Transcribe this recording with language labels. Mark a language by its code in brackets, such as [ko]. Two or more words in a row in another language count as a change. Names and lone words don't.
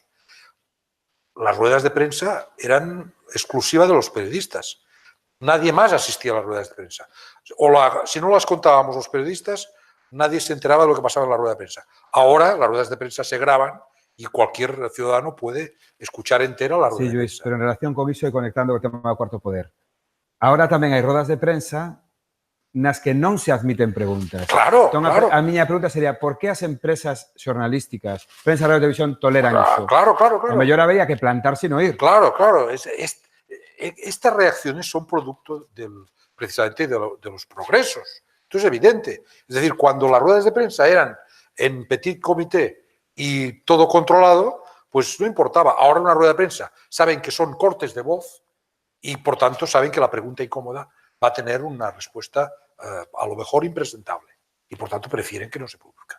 [es] Las ruedas de prensa eran exclusivas de los periodistas. Nadie más asistía a las ruedas de prensa. Si no las contábamos los periodistas, nadie se enteraba de lo que pasaba en la rueda de prensa. Ahora las ruedas de prensa se graban y cualquier ciudadano puede escuchar entera la rueda Sí, de Lluís, prensa. [gl] pero en relación con iso e conectando co tema do cuarto poder. Ahora tamén hai rodas de prensa nas que non se admiten preguntas. Claro, Entón, claro. a miña pregunta sería, por que as empresas xornalísticas, prensa, radio e televisión, toleran iso? Claro. O mellor habría que plantarse e non ir. Claro. [es] Estas reacciones son producto precisamente de los progresos. Esto es evidente. Es decir, cuando las ruedas de prensa eran en petit comité y todo controlado, pues no importaba. Ahora en una rueda de prensa saben que son cortes de voz y por tanto saben que la pregunta incómoda va a tener una respuesta a lo mejor impresentable y por tanto prefieren que no se produzca.